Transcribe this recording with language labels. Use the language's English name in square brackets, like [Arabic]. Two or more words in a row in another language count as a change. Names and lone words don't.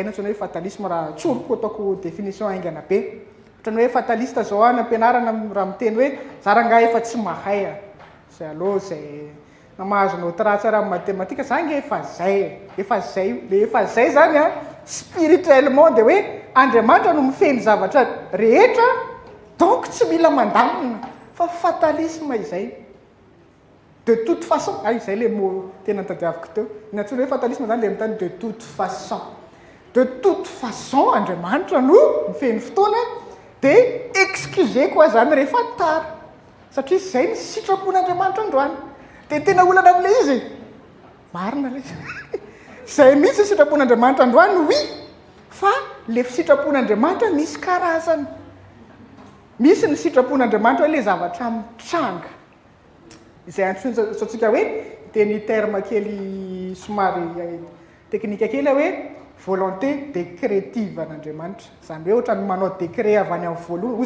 [Malagasy] no antsoina hoe fatalisme raha tsoroko ataoko définition aingana be ohatrany hoe fataliste zao any ampianarana raha miteny hoe za rangahy efa tsy mahay a zay aloha zay na mahazonao tratsara amin'ny matematika zange efa zay le efa zay zany a spirituellement dia hoe Andriamanitra no mifeny zavatra rehetra donc tsy mila mandamina fa fatalisme izay [French] de toute façon [Malagasy] izay [French] le mot [Malagasy] tena tadiaviko teo ny antsoina hoe fatalisme zany le mitany de [French] toute façon [Malagasy] Andriamanitra no mifeny fotoana dia excuse koa zany rehefa tara satria zay ny sitrapon'Andriamanitra androany dia tena olana am'le izy marina le zay mihitsy sitrapon'Andriamanitra androany oui fa le sitrapon'Andriamanitra misy karazany misy ny sitrapon'Andriamanitra hoe le zavatra mitranga izay antsointsika hoe teny terme kely somary teknika kely hoe [French] volonté décrétive [Malagasy] an'Andriamanitra zany hoe ohatrany manao décret avy any amin'ny voalohany ozy